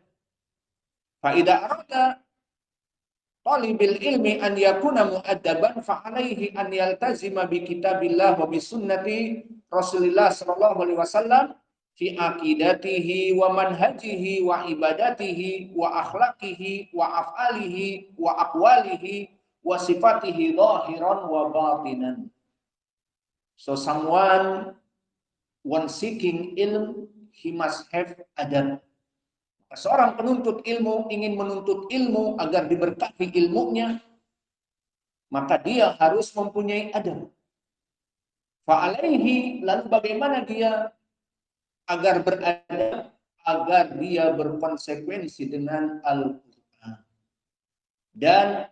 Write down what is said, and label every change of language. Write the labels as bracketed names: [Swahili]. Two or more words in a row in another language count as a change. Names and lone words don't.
[Arabic] فإذا أراد طالب العلم أن يكون مؤدبا فعليه أن يلتزم بكتاب الله وبسنة رسول الله صلى الله عليه وسلم في عقيدته ومنهجه وعبادته وأخلاقه وأفعاله وأقواله وصفاته ظاهرا وباطنا. [English] So someone when seeking ilm, he must have adab. [Indonesian] Seorang penuntut ilmu ingin menuntut ilmu agar diberkahi ilmunya, maka dia harus mempunyai adab. Fa'alaihi, lalu bagaimana dia agar beradab, agar dia berkonsekuensi dengan Al-Quran dan